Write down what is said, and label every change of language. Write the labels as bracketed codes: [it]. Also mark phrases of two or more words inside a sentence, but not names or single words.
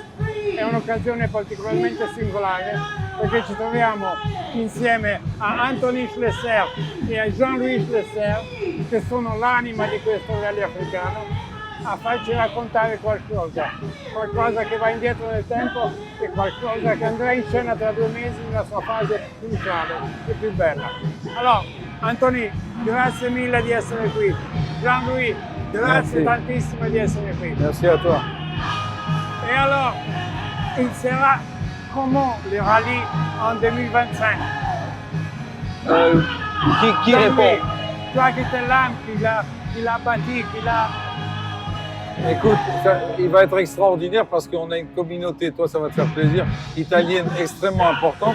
[it] È un'occasione particolarmente singolare perché ci troviamo insieme a Anthony Schlesser e a Jean-Louis Schlesser, che sono l'anima di questo rally africano, a farci raccontare qualcosa che va indietro nel tempo e qualcosa che andrà in scena tra 2 mesi nella sua fase cruciale e più bella. Allora, Anthony, grazie mille di essere qui. Jean-Louis, grazie tantissimo di essere qui. [fr] Merci à toi. Et alors, il sera comment le rallye en 2025? Qui répond? Toi qui étais là, qui l'a bâti, qui l'a... Écoute, il va être extraordinaire parce qu'on a une communauté, toi ça va te faire plaisir, italienne extrêmement importante.